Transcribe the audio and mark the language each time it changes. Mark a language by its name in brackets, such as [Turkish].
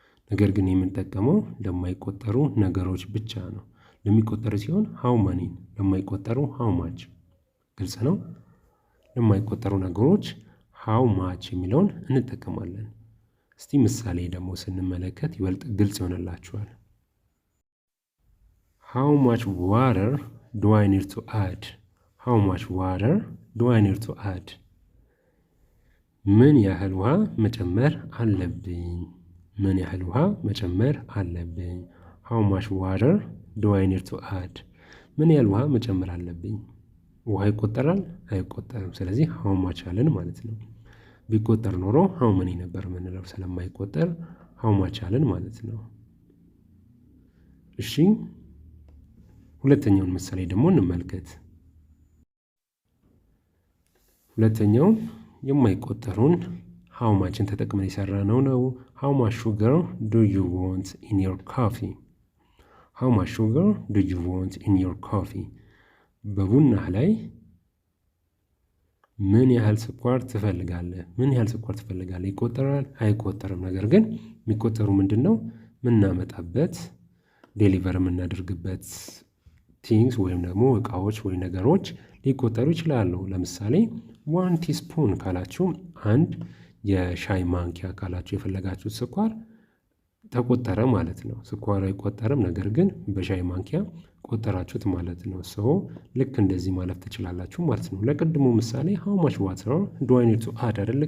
[Amharic] ነገር ግን የምንጠቀመው ለማይቆጠሩ ነገሮች ብቻ ነው። ለሚቆጠሩ ሲሆን how many፣ ለማይቆጠሩ how much። ግልጽ ነው። ለማይቆጠሩ ነገሮች [English] how much የሚለውን እንጠቀማለን። እስቲ ምሳሌ ደግሞ ስንመለከት ይበልጥ ግልጽ ይሆንላችኋል። how much water do I need to add? how much water do I need to add? [Amharic] ምን ያህል ውሃ መጨመር አለብኝ? ምን ያህል ውሃ መጨመር አለብኝ? [English] how much water do I need to add? [Amharic] ምን ያህል ውሃ መጨመር አለብኝ? ውሃ ይቆጠራል? አይቆጠርም። ስለዚህ [English] how much አለን ማለት ነው። ቢቆጠር ኖሮ how many ነበር የምንለው። ስለማይቆጠር how much አለን ማለት ነው። እሺ ሁለተኛውን ምሳሌ ደግሞ እንመልከት። ሁለተኛው የማይቆጠሩን how muchን ተጠቅመን የሰራነው ነው። how much sugar do you want in your coffee? how much sugar do you want in your coffee? [Amharic] በቡናህ ላይ ምን ያህል ስኳር ትፈልጋለህ? ምን ያህል ስኳር ትፈልጋለህ? ይቆጠራል? አይቆጠርም። ነገር ግን የሚቆጠሩ ምንድነው? ምናመጣበት ዴሊቨር የምናደርግበት ቲንግስ ወይም ደግሞ እቃዎች ወይ ነገሮች ሊቆጠሩ ይችላሉ። ለምሳሌ 1 ቲስፑን ካላችሁ አንድ የሻይ ማንኪያ ካላችሁ የፈለጋችሁት ስኳር ተቆጠረ ማለት ነው። ስኳሩ አይቆጠርም፣ ነገር ግን በሻይ ማንኪያ ቆጠራችሁት ማለት ነው። ሰው ልክ እንደዚህ ማለፍ ትችላላችሁ ማለት ነው። ለቅድሙ ምሳሌ [English] how much water do I need to add [Amharic] አይደል?